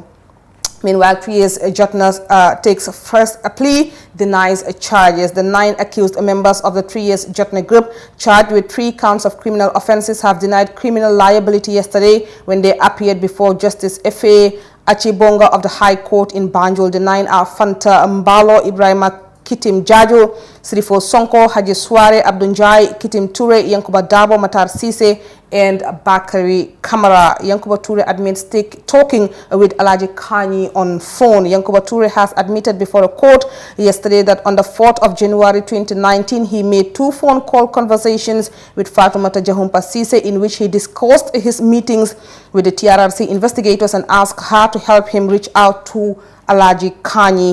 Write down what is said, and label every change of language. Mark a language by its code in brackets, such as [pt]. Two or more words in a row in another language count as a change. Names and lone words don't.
[en] Meanwhile, 3 years Jotna takes first a plea, denies charges. The 9 accused members of the 3 years Jotna group, charged with 3 counts of criminal offences, have denied criminal liability yesterday when they appeared before Justice F.A. Achibonga of the High Court in Banjul. The 9 are Fanta Mbalo, Ibrahima Kitim Jajo, Sirifo Sonko, Haji Suare, Abdunjai, Kitim Ture, Yankuba Dabo, Matar Sise, and Bakari Kamara. Yankuba Ture admits talking with Alaji Kani on phone. Yankuba Ture has admitted before a court yesterday that on the 4th of January 2019, he made 2 phone call conversations with Fatoumata Jahumpa Sise in which he discussed his meetings with the TRRC investigators and asked her to help him reach out to Alaji Kani.